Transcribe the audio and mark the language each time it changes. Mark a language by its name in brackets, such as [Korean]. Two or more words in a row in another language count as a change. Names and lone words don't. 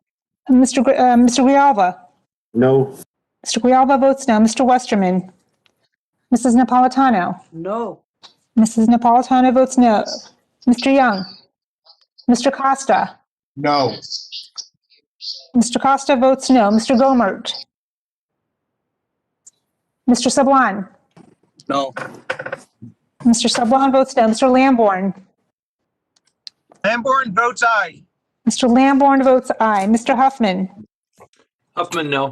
[English] Mr. Grijalva. No. Mr. Grijalva votes no. Mr. Westerman. Mrs. Napolitano. No. Mrs. Napolitano votes no. Mr. Young. Mr. Costa. No. Mr. Costa votes no. Mr. Gomert. Mr. Sablan. No. Mr. Sablan votes no. Mr. Lamborn. Lamborn votes aye. Mr. Lamborn votes aye. Mr. Huffman. Huffman, no.